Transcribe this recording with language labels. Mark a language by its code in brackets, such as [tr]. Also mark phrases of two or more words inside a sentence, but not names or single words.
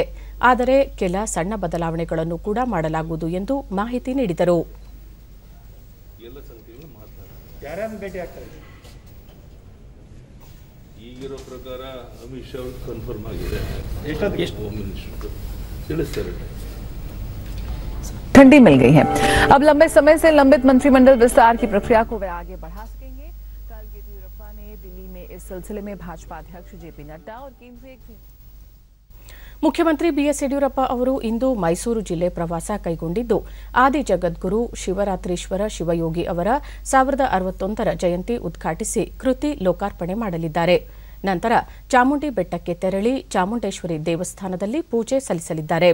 [kn] ಆದರೆ ಕೆಲ ಸಣ್ಣ ಬದಲಾವಣೆಗಳನ್ನು ಕೂಡ ಮಾಡಲಾಗುವುದು ಎಂದು ಮಾಹಿತಿ ನೀಡಿದರು. ಯಾರ್ಯಾರು ಭೇಟಿ ಆಗ್ತಾರೆ? ಈಗಿರೋ ಪ್ರಕಾರ ಅಮಿತ್ ಶಾ ಅವರು ಕನ್ಫರ್ಮ್ ಆಗಿದೆ. [en] home minister [kn] ತಿಳಿಸ್ತಾರೆ. [hi] ठंडी मिल गई है। अब लंबे समय से लंबित मंत्रिमंडल विस्तार की प्रक्रिया को वे आगे बढ़ा सकेंगे। कल येदियुरप्पा ने दिल्ली में इस सिलसिले में भाजपा अध्यक्ष जेपी नड्डा और केंद्रीय [kn] ಮುಖ್ಯಮಂತ್ರಿ ಬಿಎಸ್ ಯಡಿಯೂರಪ್ಪ ಅವರು ಇಂದು ಮೈಸೂರು ಜಿಲ್ಲೆ ಪ್ರವಾಸ ಕೈಗೊಂಡಿದ್ದು, ಆದಿ ಜಗದ್ಗುರು ಶಿವರಾತ್ರೀಶ್ವರ ಶಿವಯೋಗಿ ಅವರ 1061ರ ಜಯಂತಿ ಉದ್ಘಾಟಿಸಿ ಕೃತಿ ಲೋಕಾರ್ಪಣೆ ಮಾಡಲಿದ್ದಾರೆ. ನಂತರ ಚಾಮುಂಡಿ ಬೆಟ್ಟಕ್ಕೆ ತೆರಳಿ ಚಾಮುಂಡೇಶ್ವರಿ ದೇವಸ್ಥಾನದಲ್ಲಿ ಪೂಜೆ ಸಲ್ಲಿಸಲಿದ್ದಾರೆ.